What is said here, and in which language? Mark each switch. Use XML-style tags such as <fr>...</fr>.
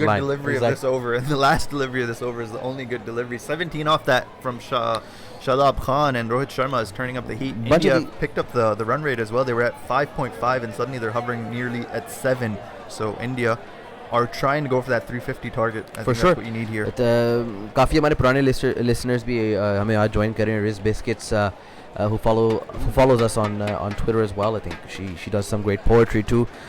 <en>First good delivery of this over, and the last delivery of this over is the only good delivery. 17 off that from Shadab Khan, and Rohit Sharma is turning up the heat. India picked up the run rate as well. They were at 5.5, and suddenly they're hovering nearly at 7. So India are trying to go for that 350 target. I think that's what you need here.</en> <hi>काफ़ी हमारे पुराने listeners भी हमें आज join करें.</hi> <en>Riz Biscuits who follows us on Twitter as well. I think she does some great poetry too.</en>